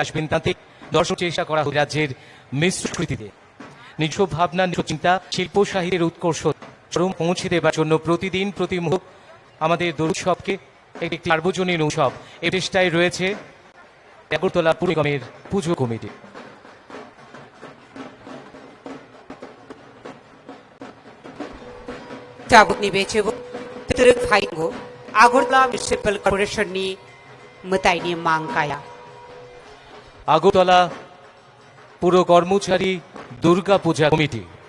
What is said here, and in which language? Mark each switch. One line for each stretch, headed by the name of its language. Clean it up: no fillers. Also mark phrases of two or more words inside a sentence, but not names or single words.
Bangla: আসবেন, তাতে দর্শক চেষ্টা করা হয় রাজ্যের মিশ্র সংস্কৃতিতে নিজস্ব ভাবনা, নিজস্ব চিন্তা, শিল্প সাহিত্যের উৎকর্ষ চরম পৌঁছে দেবার জন্য প্রতিদিন প্রতি মুহূর্ত আমাদের দুর্গোৎসবকে একটি সার্বজনীন উৎসব এই চেষ্টায় রয়েছে আগরতলা পুর নিগমের পুজো কমিটি।
Kok Borok: tabuk ni bechebu turuk phaingo agortala municipal corporation ni mutai ni mangkaya
Bangla: আগরতলা পুর কর্মচারী দুর্গা পূজা কমিটি।